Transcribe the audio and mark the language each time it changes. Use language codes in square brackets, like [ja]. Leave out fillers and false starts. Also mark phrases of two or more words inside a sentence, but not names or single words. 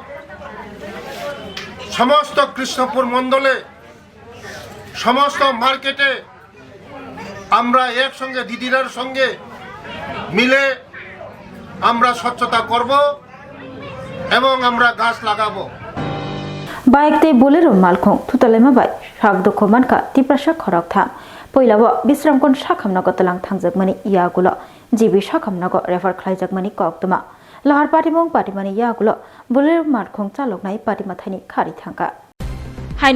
[bn] সমস্ত কৃষ্ণপুর মণ্ডলে সমস্ত মার্কেটে আমরা একসঙ্গে দিদিরার সঙ্গে মিলে আমরা স্বচ্ছতা করব এবং আমরা গাছ লাগাবো। [trp] বাইকতে बोलेरो मालखं थुतालेमा बाय साग दखमानखा तिप्रासा खरक थाम पहिलाव बिश्रामकन साखामनग तलां थांजकमानि यागुलो जिबि साखामनग रेफार खलायजकमानि कक्तमा लाहार पाटिमं पाटिमानि यागुलो बोलेरो मालखं चालकनाय पाटिमाथायनि खारि थांगा हाइनो